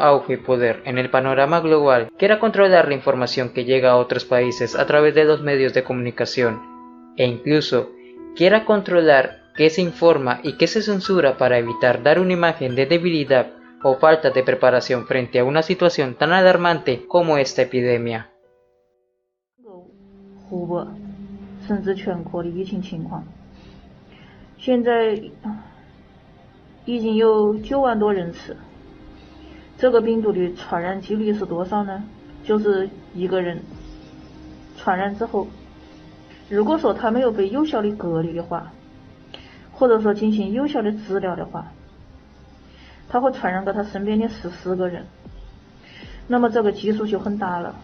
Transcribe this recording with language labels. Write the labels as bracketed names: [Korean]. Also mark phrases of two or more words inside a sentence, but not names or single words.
[Spanish] auge y poder en el panorama global quiera controlar la información que llega a otros países a través de los medios de comunicación, e incluso quiera controlar qué se informa y qué se censura para evitar dar una imagen de debilidad o falta de preparación frente a una situación tan alarmante como esta epidemia. [Chinese] 湖北甚至全国的疫情情况。现在已经有9万多人次，这个病毒的传染几率是多少呢？就是一个人传染之后，如果说他没有被有效的隔离的话，或者说进行有效的治疗的话，他会传染给他身边的14个人，那么这个基数就很大了。